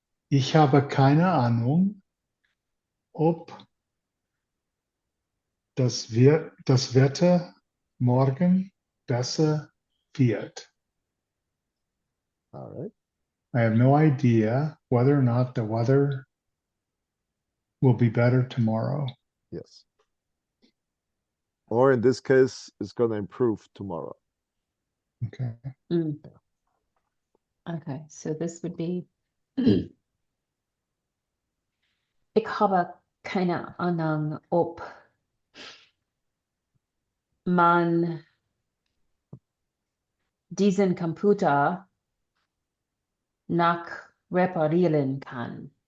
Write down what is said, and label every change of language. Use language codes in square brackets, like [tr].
[de] Ich habe keine Ahnung, ob das Wetter morgen besser wird. [en] All right. I have no idea whether or not the weather will be better tomorrow. Yes. Or in this case, it's gonna improve tomorrow. Okay. Mm. Okay, so this would be [de] Ich habe keine Ahnung, ob man diesen Computer nach reparieren kann.